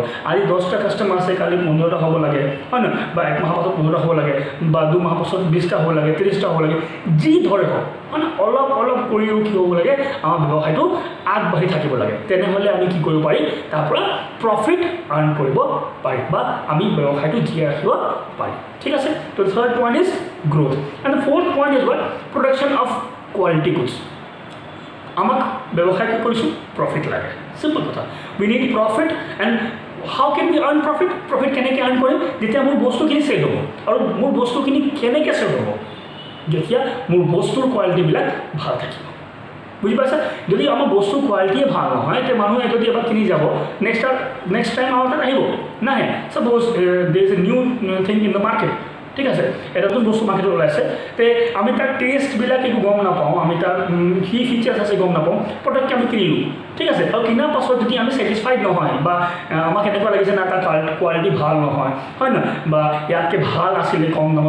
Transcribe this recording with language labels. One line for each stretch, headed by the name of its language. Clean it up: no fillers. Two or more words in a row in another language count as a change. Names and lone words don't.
Assamese: আজি 10টা কাষ্টমাৰ আছে কালি 15টা হ'ব লাগে হয় না বা 1 মাহ পাছত 15টা হ'ব লাগে বা 2 মাহ পাছত 20টা হ'ব লাগে 30টা হ'ব লাগে যি ধৰে হওক মানে অলপ কৰিও কি হ'ব লাগে আমাৰ ব্যৱসায়টো আগবাঢ়ি থাকিব লাগে তেনেহ'লে আমি কি কৰিব পাৰি তাৰ পৰা
English: profit earn
Assamese: কৰিব পাৰি বা আমি ব্যৱসায়টো জীয়াই ৰাখিব পাৰি ঠিক আছে তো
English: third point is growth and the fourth point is what production of quality goods
Assamese: আমাক ব্যৱসায় কি কৰিছোঁ প্ৰফিট লাগে সিম্পল কথা
English: we need profit and how can be earn profit
Assamese: প্ৰফিট কেনেকৈ আৰ্ণ কৰিম যেতিয়া মোৰ বস্তুখিনি চেল হ'ব আৰু মোৰ বস্তুখিনি কেনেকৈ চেল হ'ব যেতিয়া মোৰ বস্তুৰ কোৱালিটিবিলাক ভাল থাকিব বুজি পাইছা যদি আমাৰ বস্তুৰ কোৱালিটিয়ে ভাল নহয় তেতিয়া মানুহে যদি এবাৰ কিনি যাব
English: next time
Assamese: আমাৰ তাত আহিব নাহে
English: suppose there is a new thing in the market
Assamese: ঠিক আছে এটা নতুন বস্তু মাৰ্কেটত ওলাইছে তে আমি তাৰ টেষ্টবিলাক একো গম নাপাওঁ আমি তাৰ কি ফিচাৰ্ছ আছে গম নাপাওঁ পটককৈ আমি কিনিলোঁ ঠিক আছে আৰু কিনাৰ পাছত যদি আমি ছেটিছফাইড নহয় বা আমাক এনেকুৱা লাগিছে না তাৰ কোৱালিটি ভাল নহয় হয় নহয় বা ইয়াতকৈ ভাল আছিলে কম দামত